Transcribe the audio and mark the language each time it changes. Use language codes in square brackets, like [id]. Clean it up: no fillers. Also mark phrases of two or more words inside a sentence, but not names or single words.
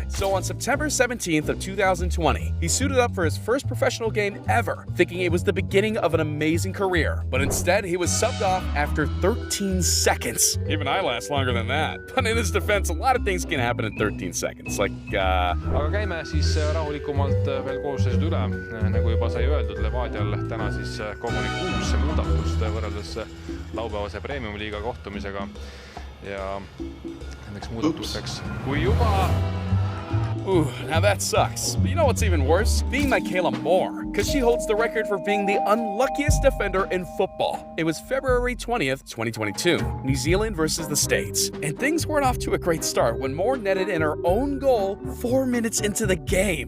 [en] So on September 17th of 2020, he suited up for his first professional game ever, thinking it was the beginning of an amazing career. But instead, he was subbed off after 13 seconds. Even I last longer than that. But in his defense, a lot of things can happen in 13 seconds, like, [et] Aga käime siis rahulikumalt veel koosseisud üle. Nagu juba sai öeldud, Levadial täna siis koguni 6 muudatust võrreldes laupäevase Premium-liiga kohtumisega. Ja nendeks muudatusteks, kui juba... [en] Ooh, now that sucks. But you know what's even worse? Being Michaela Moore, because she holds the record for being the unluckiest defender in football. It was February 20th, 2022, New Zealand versus the States. And things weren't off to a great start when Moore netted in her own goal 4 minutes into the game.